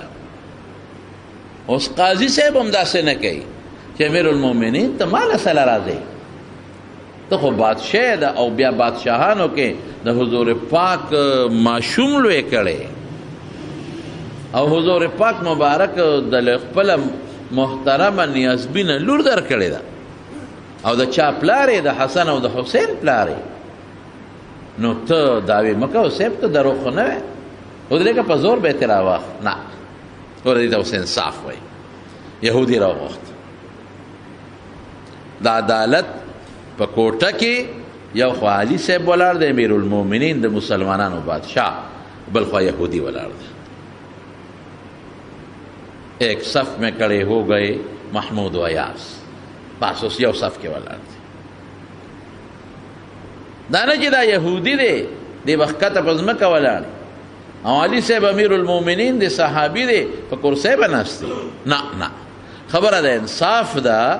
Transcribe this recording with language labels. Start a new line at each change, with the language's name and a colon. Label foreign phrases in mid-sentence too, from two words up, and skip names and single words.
Pashto: اوس قاضي صاحب هم داسې نه کوي چې امیر المؤمنین ته ما له سره راځئ، ته خو بادشاه ده او بیا بادشاهانو کې د حضور پاک ماشوم لوی کړی او حضور پاک مبارک د خپله محترمه نیازبینه لور در کړې ده او د چا پلارې د حسن او د حسین پلارې، نو ته دعوې مه کوه صاحب، ته دروغ خو نه وی، ودرېږه په زور به یې ترې راواخ. نه، ګوره دې ته اوس انصاف وایي. یهودي راوغوښت. د عدالت په کوټه کې یو خوا علي صاحب ولاړ دی، امیر المؤمنین د مسلمانانو بادشاه، بل خوا یهودی ولاړ دی.
Urdu: ایک صف میں کھڑے ہو گئے محمود و ایاس.
Pashto: بس اوس یو صف کې ولاړ دی. دا نه چې دا یهودي دی دی وخته په ځمکه ولاړ او علي صاحب امیر المؤمنین دی صحابي دی په کرسۍ به ناست دی. نه خبره ده انصاف ده.